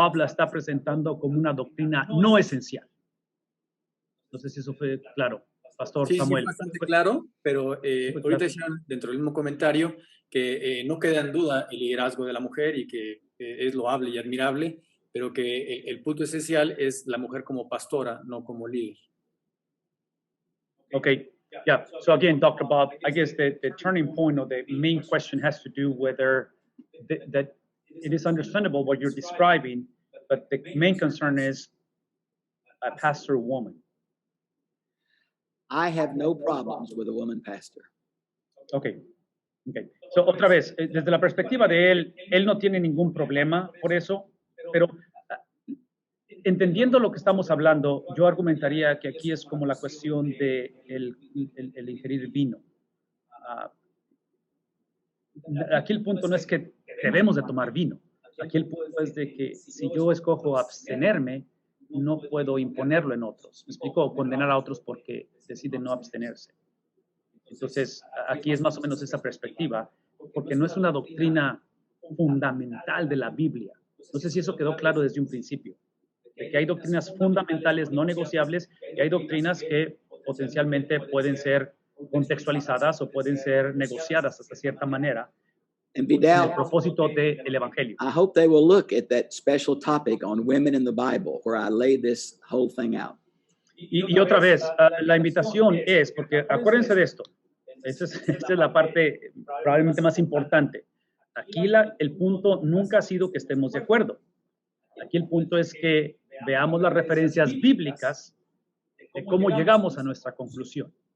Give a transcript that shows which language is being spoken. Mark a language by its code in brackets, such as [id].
[es] Bob la está presentando como una doctrina no esencial. No sé si eso fue claro, Pastor Samuel. Sí, bastante claro, pero ahorita decían dentro del mismo comentario que no queda en duda el liderazgo de la mujer y que es loable y admirable, pero que el punto esencial es la mujer como pastora, no como líder. [en] Okay. Yeah. So again, Dr. Bob, I guess the turning point or the main question has to do whether that it is understandable what you're describing, but the main concern is a pastor woman. I have no problems with a woman pastor. Okay. [es] So otra vez, desde la perspectiva de él no tiene ningún problema por eso, pero entendiendo lo que estamos hablando, yo argumentaría que aquí es como la cuestión de el ingerir vino. Aquí el punto no es que debemos de tomar vino. Aquí el punto es de que si yo escojo abstenerme, no puedo imponerlo en otros. ¿Me explico? Condenar a otros porque deciden no abstenerse. Entonces, aquí es más o menos esa perspectiva, porque no es una doctrina fundamental de la Biblia. No sé si eso quedó claro desde un principio. De que hay doctrinas fundamentales no negociables y hay doctrinas que potencialmente pueden ser contextualizadas o pueden ser negociadas hasta cierta manera [en] And [es] con el Vidal, propósito del Evangelio. [en] I hope they will look at that special topic on women in the Bible where I lay this whole thing out. [es] Y otra vez, la invitación es, porque acuérdense de esto, esta es la parte probablemente más importante. Aquí el punto nunca ha sido que estemos de acuerdo. Aquí el punto es que veamos las referencias bíblicas de cómo llegamos a nuestra conclusión.